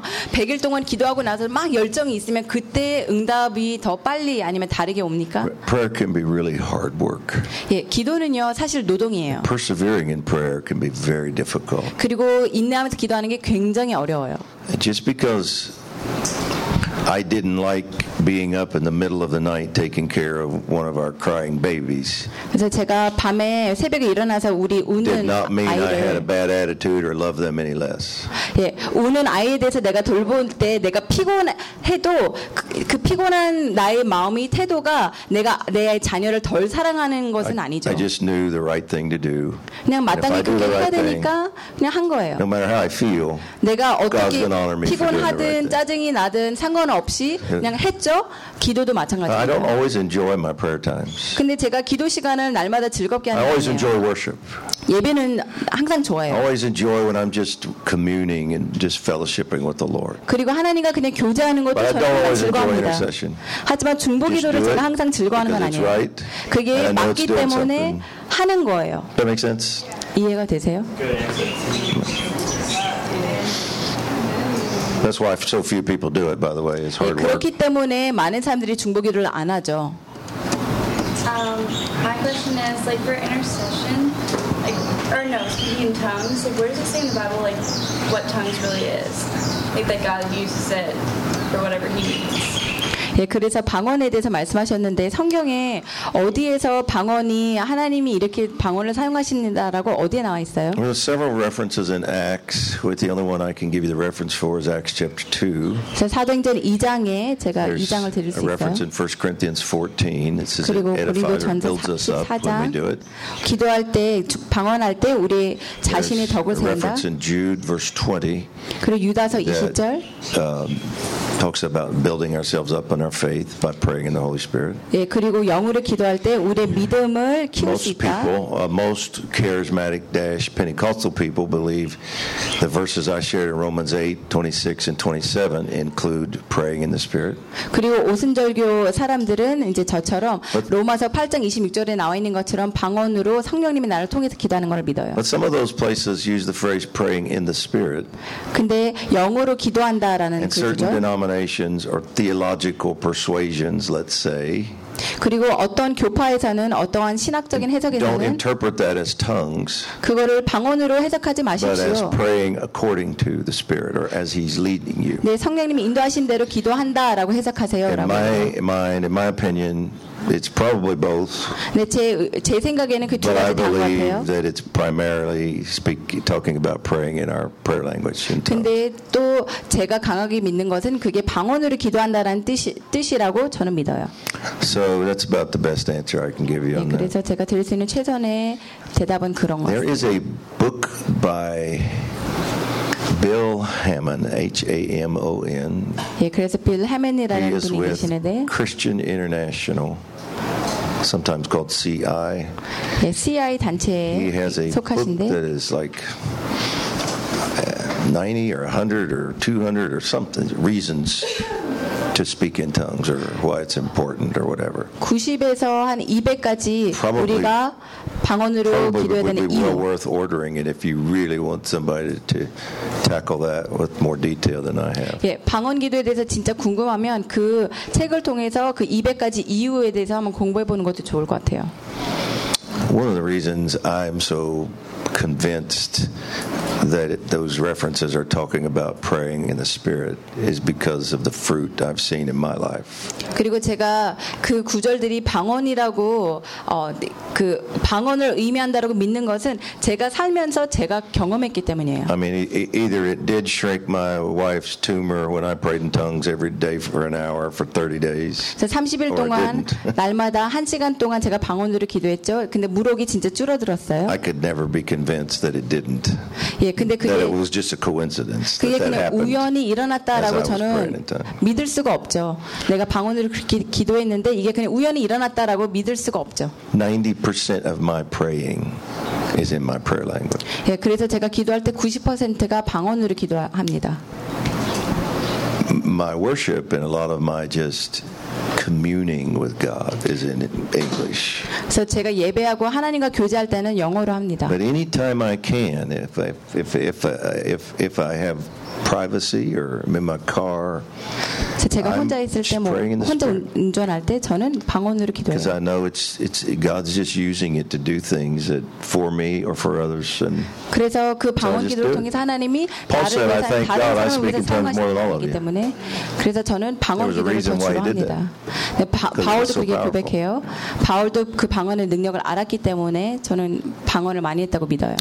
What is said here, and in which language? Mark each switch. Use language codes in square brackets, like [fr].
[en] Prayer can be really hard work. [ko] 예, 기도는요 사실 노동이에요. [en] Persevering in prayer can be very difficult. [ko] 그리고 인내하면서 기도하는 게 굉장히 어려워요. [en] Just because I didn't like being up in the middle of the night taking care of one of our crying babies. [ko] 그래서 제가 밤에 새벽에 일어나서 우리 우는 아이를 [en] did not mean I had a bad attitude or love them any less. [ko] 예, 우는 아이에 대해서 내가 돌볼 때 내가 피곤해도 그 피곤한 나의 마음이 태도가 내가 내 자녀를 덜 사랑하는 것은 아니죠. [en] I just knew the right thing to do. [ko] 그냥 마땅히 그렇게 해야 되니까 그냥 한 거예요. [en] No matter how I feel. [ko] 내가 어떻게 피곤하든 짜증이 나든 상관없이 그냥 했죠. 기도도 마찬가지예요. [en] I don't always enjoy my prayer times. [ko] 근데 제가 기도 시간을 날마다 즐겁게 하는 거예요. [en] I always enjoy worship. [ko] 예배는 항상 좋아요. [en] I always enjoy when I'm just communing and just fellowshipping with the Lord. [ko] 그리고 하나님과 그냥 교제하는 것도 저는 즐거워합니다. 하지만 중보 기도를 제가 항상 즐거워하는 건 아니에요. [en] Right. [ko] 그게 맞기 때문에 [en] something. [ko] 하는 거예요. [en] Does that make sense? [ko] 이해가 되세요? [en] That's why so few people do it, by the way. It's hard work. [ko] 그렇기 때문에 많은 사람들이 중보 기도를 안 하죠. [en] My question is, like, for intercession, like, or no, speaking tongues, like, where does it say in the Bible, like, what tongues really is? Like, that God uses it for whatever he needs. [ko] 예, 그래서 방언에 대해서 말씀하셨는데 성경에 어디에서 방언이 하나님이 이렇게 방언을 사용하십니다라고 어디에 나와 있어요? [en] There are several references in Acts, with the only one I can give you the reference for is Acts chapter 2. [ko] 자, 사도행전 2장에 제가 [en] There's [ko] 2장을 드릴 수 있어요. [en] A reference in 1 Corinthians 14. This is edifies us up when we do it. [ko] 기도할 때 방언할 때 우리 자신의 덕을 세운다. [en] There's a reference in Jude verse 20. [ko] 그리고 유다서 20절. [en] Talks about building ourselves up in our faith by praying in the Holy Spirit. [ko] 예, 그리고 영으로 기도할 때 우리의 믿음을 키울 수 있다. [en] Most people, most charismatic-Pentecostal people believe the verses I shared in Romans 8:26 and 27 include praying in the Spirit. [ko] 그리고 오순절교 사람들은 이제 저처럼 로마서 8장 26절에 나와 있는 것처럼 방언으로 성령님이 나를 통해서 기도하는 걸 믿어요. [en] But some of those places use the phrase praying in the Spirit. [ko] 근데 영으로 기도한다라는 그죠? [en] Denominations or theological persuasions, let's say. [ko] 그리고 어떤 교파에서는 어떠한 신학적인 해석에서는 [en] Don't interpret that as tongues. [ko] 그거를 방언으로 해석하지 마십시오. [en] But as praying according to the Spirit or as He's leading you. [ko] 네, 성령님이 인도하신 대로 기도한다라고 해석하세요. [en] In my mind, in my opinion, it's probably both. [ko] 네, 제 생각에는 그 두 가지 다 같아요. [en] But I believe that it's primarily talking about praying in our prayer language. [ko] 근데 또 제가 강하게 믿는 것은 그게 방언으로 기도한다라는 뜻이라고 저는 믿어요. [en] So that's about the best answer I can give you on that. [ko] 네, 그래서 제가 드릴 수 있는 최선의 대답은 그런 것 같습니다. [en] There is a book by Bill Hammon, H-A-M-O-N. [ko] 예, 그래서 빌 해먼이라는 분이 계시는데. [en] He is with Christian International, sometimes called CI. [ko] 예, CI 단체에 속하신데. [en] He has a book that is like 90 or 100 or 200 or something reasons. To speak in tongues or why it's important or whatever. [ko] 90에서 한 200까지 우리가 방언으로 기도해야 되는 이유. [en] Probably would be worth ordering it if you really want somebody to tackle that with more detail than I have. [ko] 예, 방언 기도에 대해서 진짜 궁금하면 그 책을 통해서 그 200까지 이유에 대해서 한번 공부해 보는 것도 좋을 것 같아요. [en] One of the reasons I'm so convinced that those references are talking about praying in the Spirit is because of the fruit I've seen in my life. [ko] 그리고 제가 그 구절들이 방언이라고 그 방언을 의미한다라고 믿는 것은 제가 살면서 제가 경험했기 때문이에요. [en] I mean, either it did shrink my wife's tumor when I prayed in tongues every day for an hour for 30 days. [ko] 30일 동안 날마다 한 시간 동안 제가 방언으로 기도했죠. 근데 무력이 진짜 줄어들었어요. [en] I could never be convinced that it didn't. [ko] 예, 근데 그게 [en] that it was just a coincidence. [ko] 그게 [en] that [ko] 그냥 [en] happened [ko] 우연히 일어났다라고 저는 믿을 수가 없죠. 내가 방언으로 기도했는데 이게 그냥 우연히 일어났다라고 믿을 수가 없죠. [en] 90% of my praying is in my prayer language. [ko] 예, 그래서 제가 기도할 때 90%가 방언으로 기도합니다. [en] My worship and a lot of my just communing with God is in English. [ko] So 제가 예배하고 하나님과 교제할 때는 영어로 합니다. [en] But any time I can, if I have privacy or I'm in my car. [ko] 제가 혼자 있을 때 뭐 혼자 운전할 때 저는 방언으로 기도해요. [en] Because I know it's God's just using it to do things that for me or for others and [ko] 그래서 그 방언 기도를 통해서 하나님이 나를 위해서 다른 사람을 위해서 사용하시기 때문에 그래서 저는 방언 기도를 좋아합니다. 바울도 그렇게 고백해요. 바울도 그 방언의 능력을 알았기 때문에 저는 방언을 많이 했다고 믿어요.